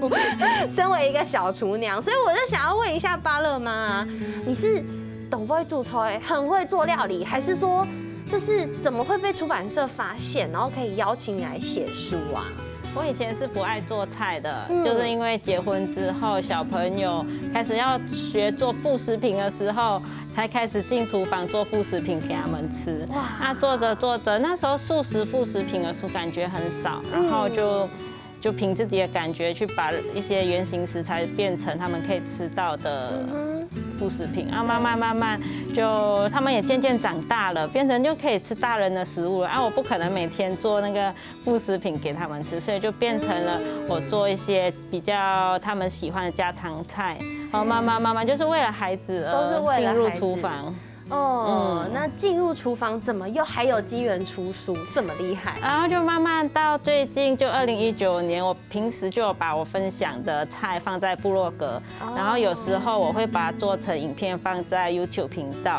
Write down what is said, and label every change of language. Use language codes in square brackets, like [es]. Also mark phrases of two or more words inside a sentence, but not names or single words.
[zh] 身為一個小廚娘，所以我就想要問一下芭樂媽，你是懂不會做菜，很會做料理，還是說就是怎麼會被出版社發現，然後可以邀請你來寫書啊？我以前是不愛做菜的，就是因為結婚之後，小朋友開始要學做副食品的時候，才開始進廚房做副食品給他們吃。哇！那做着，那時候素食副食品的書感覺很少，然後就憑自己的感覺去把一些原型食材變成他們可以吃到的副食品，然後慢慢就他們也漸漸長大了，變成就可以吃大人的食物了。我不可能每天做那個副食品給他們吃，所以就變成了我做一些比較他們喜歡的家常菜。然後慢慢就是為了孩子而進入廚房。那進入廚房怎麼又還有機緣出書這麼厲害？然後就慢慢到最近就2019年，我平時就有把我分享的菜放在部落格，然後有時候我會把它做成影片放在 YouTube 頻道。